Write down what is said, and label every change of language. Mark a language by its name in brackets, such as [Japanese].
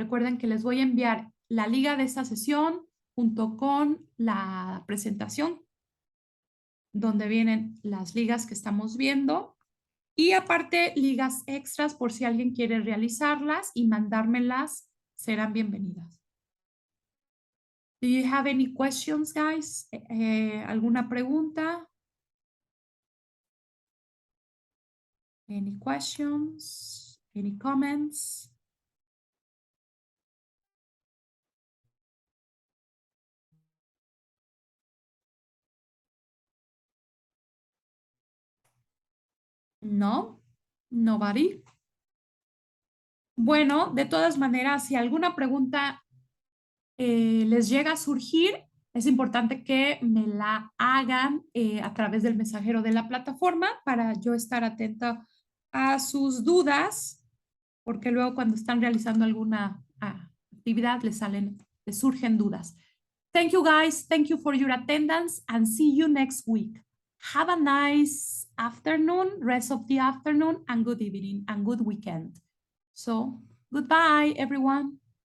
[Spanish] Recuerden que les voy a enviar la liga de esta sesión junto con la presentación donde vienen las ligas que estamos viendo y aparte ligas extras por si alguien quiere realizarlas y mandármelas, serán bienvenidas. [English] Do you have any questions, guys? [Spanish] ¿Alguna pregunta? [English] Any questions? Any comments? No, nobody. [Spanish] Bueno, de todas maneras, si alguna pregunta les llega a surgir, es importante que me la hagan a través del mensajero de la plataforma para yo estar atenta a sus dudas, porque luego cuando están realizando alguna actividad les surgen dudas. [English] Thank you guys. Thank you for your attendance and see you next week. Have a nice afternoon, rest of the afternoon, and good evening and good weekend. So, goodbye, everyone.